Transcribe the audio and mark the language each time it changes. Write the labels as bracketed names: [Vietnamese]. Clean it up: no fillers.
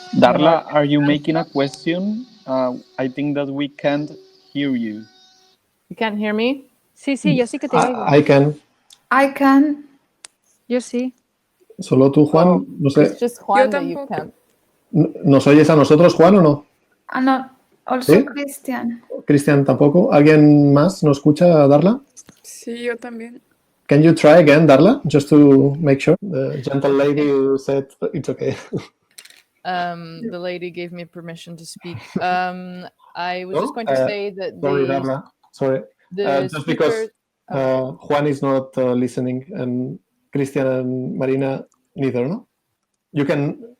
[English] Darla, are you making a question? I think that we can't hear you. You can't hear me? [Spanish] Sí, yo sí que te oigo. [English] I can. I can. [Spanish] Yo sí. Solo tú, Juan, no sé. [English] It's just Juan that you can't. [Spanish] ¿Nos oyes a nosotros, Juan, o no? [English] No, also [Spanish] ¿Sí? [English] Christian. [Spanish] Cristian tampoco. ¿Alguien más nos escucha, Darla? Sí, yo también. [English] Can you try again, Darla, just to make sure? The gentle lady said it's okay. The lady gave me permission to speak. I was just going to say that sorry, Darla. Sorry. Just because Juan is not listening, and Christian and Marina neither, no? You can...